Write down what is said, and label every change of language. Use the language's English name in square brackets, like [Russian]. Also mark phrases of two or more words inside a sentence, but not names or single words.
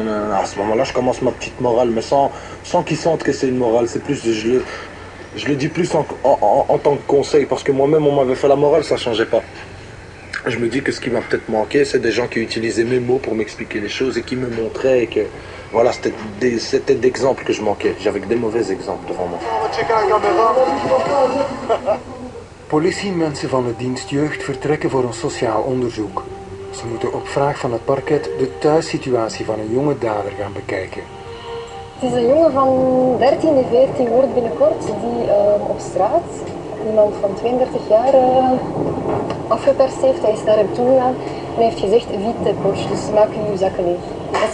[French] À ce moment-là, je commence ma petite morale, mais sans qu'ils sentent que c'est une morale, c'est plus, je le dis plus en tant que conseil, parce que moi-même, on m'avait fait la morale, ça ne changeait pas. Je me dis que ce qui m'a peut-être manqué, c'est des gens qui utilisaient mes mots pour m'expliquer les choses et qui me montraient que, voilà, c'était d'exemples que je manquais. J'avais que des mauvais exemples devant moi. [Dutch] Politiemensen van de dienst jeugd vertrekken voor een sociaal onderzoek. Ze moeten op vraag van het parket de thuissituatie van een jonge dader gaan bekijken. Het is een jongen van 13 en 14 wordt binnenkort die op straat iemand van 32 jaar afgeperst heeft. Hij is naar hem toe gegaan en heeft gezegd, [French] vite poche, [Dutch] dus maak uw zakken leeg.